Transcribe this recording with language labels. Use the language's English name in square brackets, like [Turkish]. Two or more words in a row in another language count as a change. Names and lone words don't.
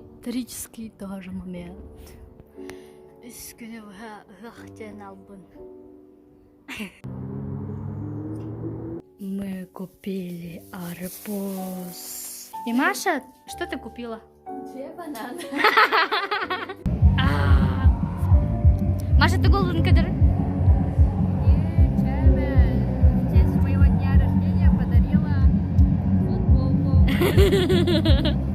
[Russian] исторический тоже момент. [Tuvinian] Үскүнү хахтен албын. [Russian] Мы купили арбуз. И Маша, что ты купила? 2 бананы. Маша, ты голодный кадр? В честь моего дня рождения подарила футболку.